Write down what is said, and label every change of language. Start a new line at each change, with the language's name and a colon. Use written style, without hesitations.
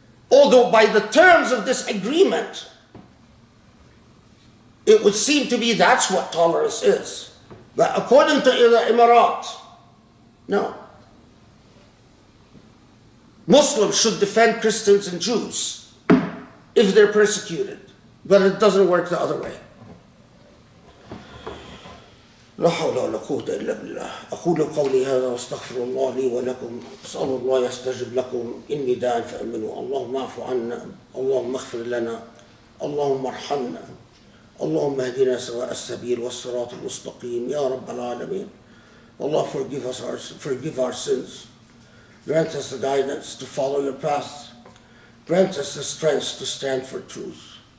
English: Although by the terms of this agreement, it would seem to be that's what tolerance is. But according to the Emirat, no. Muslims should defend Christians and Jews if they're persecuted, but it doesn't work the other way.
Arabic: لا حول ولا قوة إلا بالله. أقول قولي هذا واستغفر الله لي ولكم. أسأل الله يستجب لكم. إني داع فأمنوا. اللهم اعف عنا. اللهم اغفر لنا. اللهم ارحمنا. اللهم اهدنا سواء السبيل والصراط المستقيم يا رب العالمين.
English: Allah, forgive our sins. Grant us the guidance to follow your path. Grant us the strength to stand for truth.